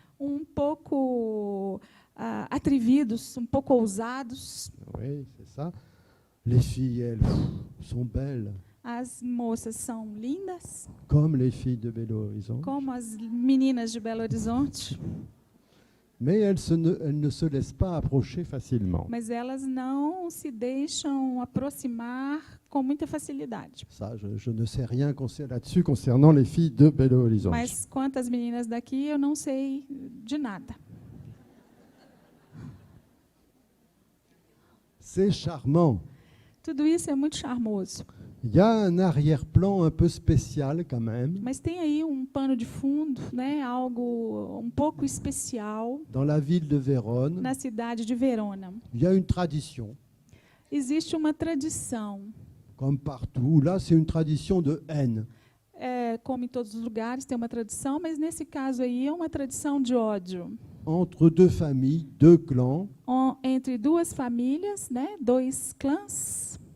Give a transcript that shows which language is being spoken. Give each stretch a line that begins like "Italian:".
Portuguese: um pouco atrevidos, um pouco ousados.
French: Oui, c'est ça. Les filles, elles, sont belles.
Portuguese: As moças são lindas,
French: comme les filles de Belo Horizonte,
Portuguese: como as meninas de Belo Horizonte,
French: mais elles ne se laissent pas approcher facilement.
Portuguese: mas elas não se deixam aproximar com muita facilidade.
French: Ça, je ne sais rien là-dessus concernant les filles de Belo Horizonte.
Portuguese: Mas quanto às meninas daqui, eu não sei de nada.
French: C'est charmant.
Portuguese: Tudo isso é muito charmoso.
French: Il y a un arrière-plan un peu spécial quand même
Portuguese: Mas tem aí um pano de fundo, né, algo um pouco especial
French: dans la ville de Vérone.
Portuguese: na cidade de Verona.
French: Il y a une tradition,
Portuguese: Existe uma tradição,
French: comme partout. Là, c'est une tradition de haine.
Portuguese: como em todos os lugares tem uma tradição, mas nesse caso aí é uma tradição de ódio.
French: Entre deux familles, deux clans.
Portuguese: Entre duas famílias, né, dois clãs.